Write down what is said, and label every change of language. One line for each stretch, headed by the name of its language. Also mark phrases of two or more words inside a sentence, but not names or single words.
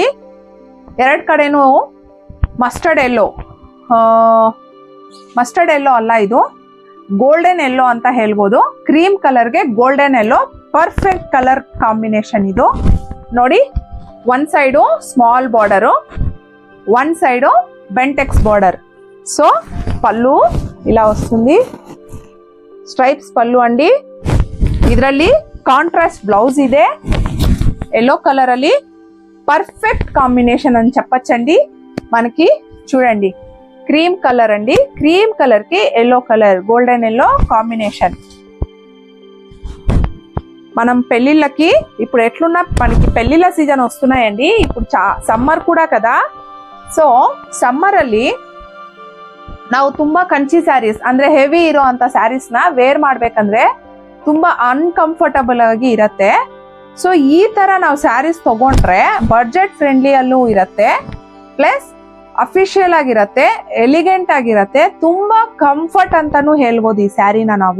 Kannada: 2 ಕಡೆನೂ
English: mustard yellow
Kannada: ಅಲ್ಲ, ಇದು
English: golden yellow
Kannada: ಅಂತ ಹೇಳ್ಬೋದು.
English: cream colour-ge golden yellow perfect colour combination ಇದು.
Kannada: ನೋಡಿ, 1 ಸೈಡು
English: small border, 1 side bentex border.
Telugu: సో పళ్ళు ఇలా వస్తుంది, స్ట్రైప్స్ పళ్ళు అండి.
English: ಇದರಲ್ಲಿ contrast blouse ಇದೆ, yellow colour ಅಲ್ಲಿ perfect combination
Telugu: అని చెప్పచ్చండి. మనకి చూడండి,
English: cream colour
Telugu: అండి,
English: cream colour
Telugu: కి
English: yellow colour, golden yellow combination.
Telugu: మనం పెళ్లిళ్ళకి ఇప్పుడు ఎట్లున్నా మనకి పెళ్లిళ్ళ సీజన్ వస్తున్నాయండి. ఇప్పుడు సమ్మర్ కూడా కదా.
Kannada: ಸೊ ಸಮ್ಮರ್ ಅಲ್ಲಿ ನಾವು ತುಂಬಾ ಕಂಚಿ ಸ್ಯಾರೀಸ್ ಅಂದ್ರೆ ಹೆವಿ ಇರೋ ಅಂತ ಸ್ಯಾರೀಸ್ ನ ವೇರ್ ಮಾಡ್ಬೇಕಂದ್ರೆ ತುಂಬಾ ಅನ್ಕಂಫರ್ಟಬಲ್ ಆಗಿ ಇರತ್ತೆ. ಸೊ ಈ ತರ ನಾವು ಸ್ಯಾರೀಸ್ ತಗೊಂಡ್ರೆ
English: budget friendly
Kannada: ಅಲ್ಲೂ ಇರತ್ತೆ, ಪ್ಲಸ್ ಅಫಿಷಿಯಲ್ ಆಗಿರತ್ತೆ, ಎಲಿಗೆಂಟ್ ಆಗಿರತ್ತೆ, ತುಂಬಾ ಕಂಫರ್ಟ್ ಅಂತಾನು ಹೇಳ್ಬೋದು ಈ ಸ್ಯಾರಿನ ನಾವು.